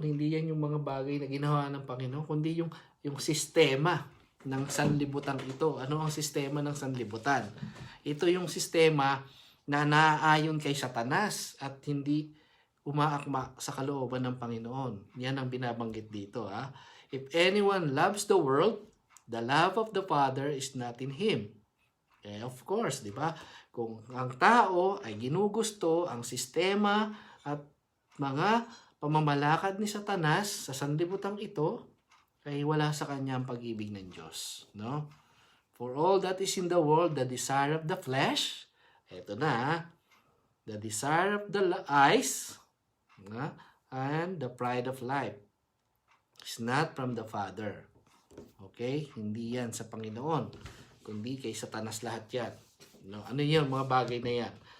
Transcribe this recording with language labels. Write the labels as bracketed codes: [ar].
[tl] Hindi yan yung mga bagay na ginawa ng Panginoon, kundi yung sistema ng sanlibutan ito. Ano ang sistema ng sanlibutan? Ito yung sistema na naaayon kay Satanas at hindi umaakma sa kalooban ng Panginoon. Yan ang binabanggit dito. Ha? [en] If anyone loves the world, the love of the Father is not in him. Of course, [tl] di ba? Kung ang tao ay ginugusto ang sistema at mga pamamalakad ni Satanas sa sanlibutan ito, ay wala sa kanya ang pag-ibig ng Diyos. No? [en] For all that is in the world, the desire of the flesh, [tl] eto na, [en] the desire of the eyes, and the pride of life is not from the Father. [tl] Okay? Hindi yan sa Panginoon, kundi kay Satanas lahat yan. No? Ano yan? Mga bagay na yan.